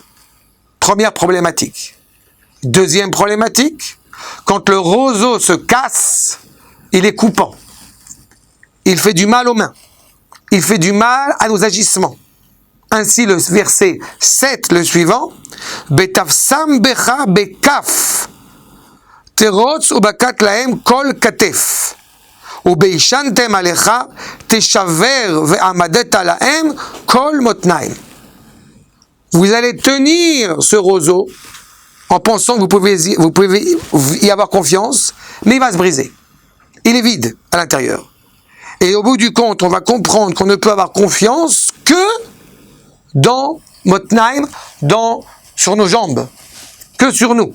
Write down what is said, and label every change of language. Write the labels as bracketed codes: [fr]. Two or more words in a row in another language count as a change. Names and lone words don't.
[fr] Première problématique. Deuxième problématique, quand le roseau se casse, il est coupant. Il fait du mal aux mains. Il fait du mal à nos agissements. Ainsi, le verset 7, le suivant, [he] בתפשם בך בכף תרוץ ובקעת להם כל כתף ובהשענם עליך תשבר והעמדת להם כל מתנים. [fr] Vous allez tenir ce roseau en pensant que vous pouvez y avoir confiance, mais il va se briser. Il est vide à l'intérieur. Et au bout du compte, on va comprendre qu'on ne peut avoir confiance que dans Motnaim, sur nos jambes, que sur nous.